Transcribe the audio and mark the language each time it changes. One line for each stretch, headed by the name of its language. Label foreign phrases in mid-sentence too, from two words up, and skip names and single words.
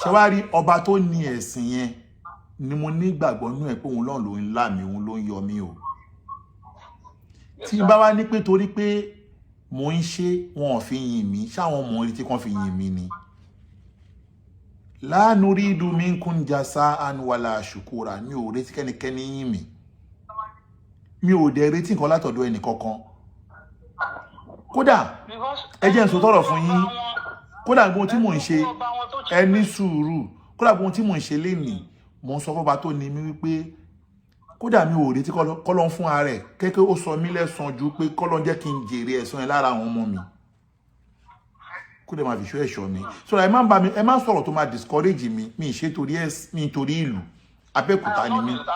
Yoruba: ṣé wàá rí ọba tó ní ẹ̀sìn yẹn ni mo nígbàgbọ́ nú ẹ̀ pé òun náà ló ń là mí òun ló ń yọ mí o. tí n bá wá ní pé torí pé mò ń ṣe wọn ò fi yìn mí ṣáwọn mò ń rí tí wọ́n fi yìn mí ni.
Arabic: لا نريد منكم جزاء ولا شكورا
Yoruba: mi ò retí kẹ́nikẹ́ni yìn mí mi ò dẹ̀ retí nǹkan látọ̀dọ̀ ẹnì kankan kódà ẹ jẹ́ n sọ tọrọ fún yín kódà gbogbo tí mò ń ṣe ẹni sùúrù kódà gbogbo tí mò ń ṣe lénìí mò ń sọ fọ́ba tó ní mi wípé kódà mi ò retí kọ́lọ́n fún ara ẹ̀ kékeré ó sọ mí lẹ́san ju pé kọ́lọ́n jẹ́ kí n jèrè ẹ̀san yẹn lára àwọn ọmọ mi kódà máa fi ṣọ́ ẹ̀ṣọ́ mi so ẹ má sọ̀rọ̀ tó máa discourage mi mi ṣe torí ìlú Abẹ́òkúta ni mi